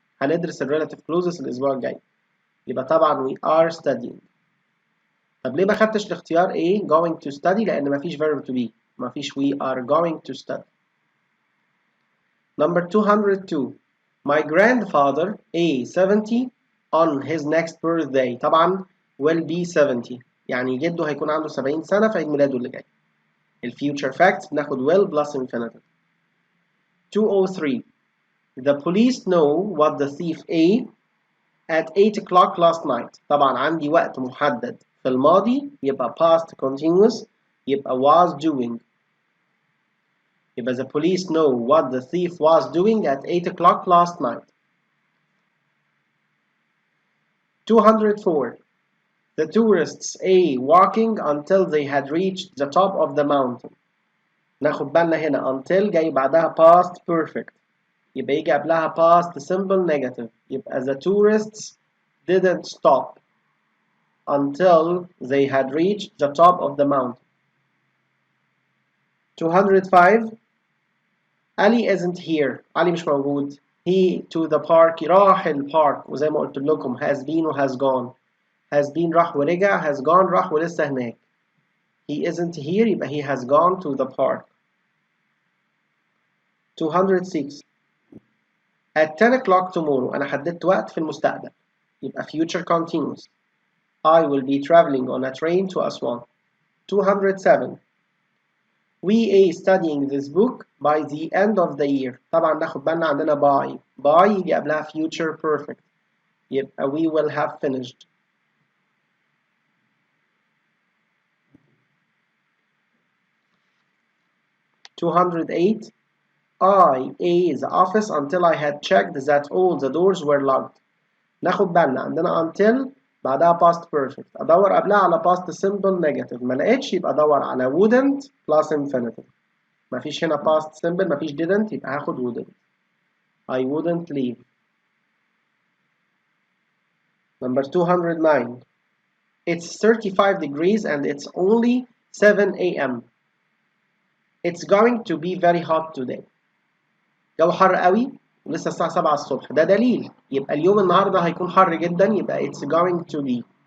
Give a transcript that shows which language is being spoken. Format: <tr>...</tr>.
<ar>هندرس</ar> <en>relative clauses</en> <ar>الأسبوع الجاي. يبقى طبعا</ar> <en>we are studying.</en> <ar>طب ليه ما خدتش الاختيار</ar> <en>going to study؟</en> <ar>لأن مفيش</ar> <en>verb to be.</en> <ar>مفيش</ar> <en>we are going to study. Number 202 My grandfather 70 on his next birthday.</en> <ar>طبعا</ar> <en>will be 70.</en> <ar>يعني جده هيكون عنده 70 سنة في عيد ميلاده اللي جاي. الفيوتشر فاكتس بناخد</ar> <en>will plus infinitive. 203 The police know what the thief A at 8 o'clock last night.</en> <ar>طبعا عندي وقت محدد في الماضي يبقى</ar> <en>past continuous</en> <ar>يبقى</ar> <en>was doing.</en> <ar>يبقى</ar> <en>the police know what the thief was doing at 8 o'clock last night. 204 The tourists A walking until they had reached the top of the mountain.</en> <ar>ناخد بالنا هنا</ar> <en>until</en> <ar>جاي بعدها</ar> <en>past perfect</en> <ar>يبقى يجي قبلها</ar> <en>past simple negative</en> <ar>يبقى</ar> <en>the tourists didn't stop until they had reached the top of the mountain. 205 Ali isn't here. Ali</en> <ar>مش موجود.</ar> <en>He to the park</en> <ar>راح البارك وزي ما قلت لكم</ar> <en>has been و has gone. has been</en> <ar>راح ورجع</ar> <en>has gone</en> <ar>راح ولسه هناك.</ar> <en>He isn't here</en> <ar>يبقى</ar> <en>he has gone to the park.</en> <ar>206</ar> <en>At 10 o'clock tomorrow</en> <ar>أنا حددت وقت في المستقبل يبقى</ar> <en>future continuous. I will be traveling on a train to Aswan. 207 We are studying this book by the end of the year.</en> <ar>طبعا ناخد بالنا عندنا by يجي قبلها</ar> <en>future perfect</en> <ar>يبقى</ar> <en>we will have finished. 208 I ate the office until I had checked that all the doors were locked.</en> <ar>ناخد بالنا عندنا until بعدها</ar> <en>past perfect</en> <ar>ادور قبلها على</ar> <en>past simple negative</en> <ar>ما لقيتش يبقى ادور على</ar> <en>wouldn't plus infinitive.</en> <ar>مفيش هنا</ar> <en>past simple</en> <ar>مفيش didn't يبقى هاخد wouldn't.</ar> <en>I wouldn't leave. Number 209 It's 35 degrees and it's only 7 a.m. It's going to be very hot today.</en> <ar>جو حر قوي ولسه الساعة 7 الصبح ده دليل يبقى اليوم النهاردة هيكون حر جدا يبقى</ar> <en>it's going to be.</en>